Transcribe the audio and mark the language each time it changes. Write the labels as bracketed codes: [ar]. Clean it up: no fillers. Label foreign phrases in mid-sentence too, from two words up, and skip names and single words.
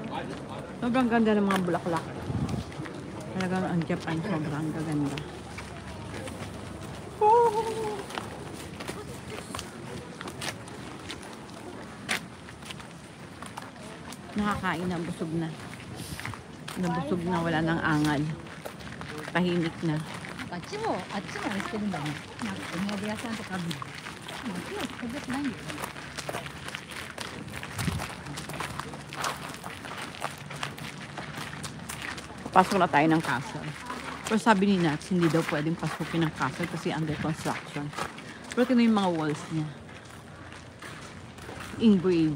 [tl] Sobrang ganda ng mga bulaklak. Talagang ang Japan sobrang gaganda. Nakakain na, busog na. Nabusog na, wala nang angal. Tahimik na. [ja] あっちもしてるんだね。なんかお土産屋さんとかあるの。今日特別ないんだよね。 [tl] Pasok na tayo ng castle. Pero sabi ni Nats, hindi daw pwedeng pasukin ng castle kasi [en] under construction. [tl] Pero tingnan yung mga walls niya. Engraved.